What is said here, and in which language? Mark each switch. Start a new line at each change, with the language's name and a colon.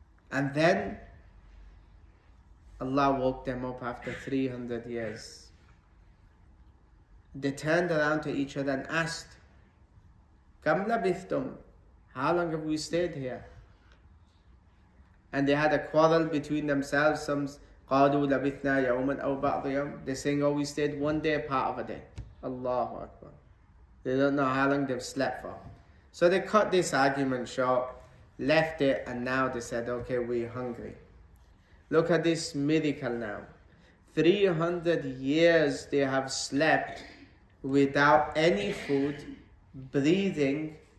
English: And then Allah woke them up after 300 years. They turned around to each other and asked, Kam labithtum? How long have we stayed here? And they had a quarrel between themselves.
Arabic: Some قَالُوا لَبِثْنَا يَوْمًا أَوْ بَعْضَ يَوْمٍ.
English: They're saying, oh, we stayed one day, part of a day. Allahu Akbar. They don't know how long they've slept for. So they cut this argument short, left it, and now they said, okay, we're hungry. Look at this miracle now. 300 years they have slept without any food, breathing.